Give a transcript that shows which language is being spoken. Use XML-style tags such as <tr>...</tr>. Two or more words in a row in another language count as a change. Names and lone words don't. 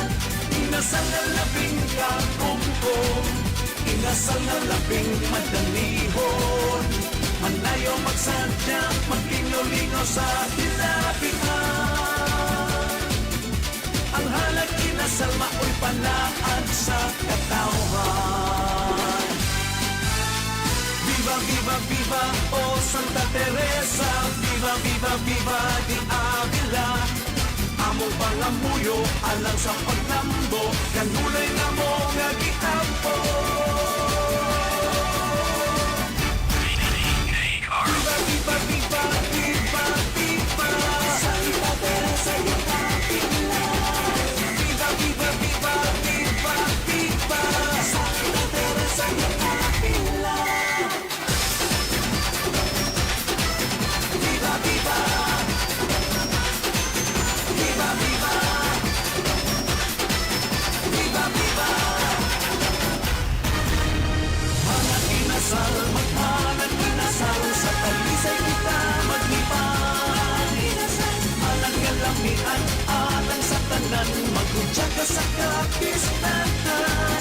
<ceb>Inasal na labing kakungkong, inasal na labing madalihon. Manayo magsadya, maglingaw-lingaw sa hilabihan. Ang halag inasal mao'y panahag sa katawhan.</ceb> <es>Viva, viva, viva, oh Santa Teresa. Viva, viva, viva, di Avila.</es> <ceb>Among pangamuyo, alang sa paglambo, kanulay na mo nga gitampo.</ceb> <es>Viva, viva, viva, viva, viva, Santa Teresa di Avila. Viva, viva, viva, viva, viva, Santa Teresa di Avila. Viva, viva, viva, viva, viva, viva.</es> <ceb>Mga inasal, maghanag inasal, sa talisay kita maglipan. Alang ngalamian, alang sa tanan, maghudya ka sa kapistahan.</ceb>